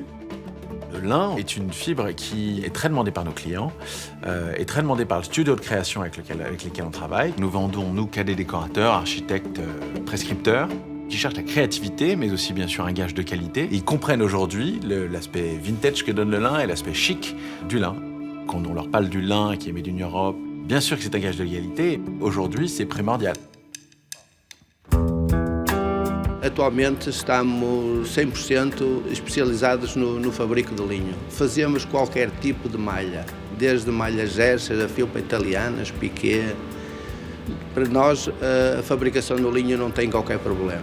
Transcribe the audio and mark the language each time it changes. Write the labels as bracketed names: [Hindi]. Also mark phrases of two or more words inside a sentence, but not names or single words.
[French] Le lin est une fibre qui est très demandée par nos clients, est très demandée par le studio de création avec lesquels on travaille. Nous vendons, nous, cadets décorateurs, architectes, prescripteurs, qui cherchent la créativité, mais aussi bien sûr un gage de qualité. Ils comprennent aujourd'hui l'aspect vintage que donne le lin et l'aspect chic du lin. Quand on leur parle du lin qui est [English] made in Europe, [French] bien sûr que c'est un gage de qualité. Aujourd'hui, c'est primordial. [Portuguese] Atualmente estamos 100% especializados no fabrico de linho. Fazemos qualquer tipo de malha, desde malha gersa, a felpa italianas, piqué. Para nós, a fabricação do linho não tem qualquer problema.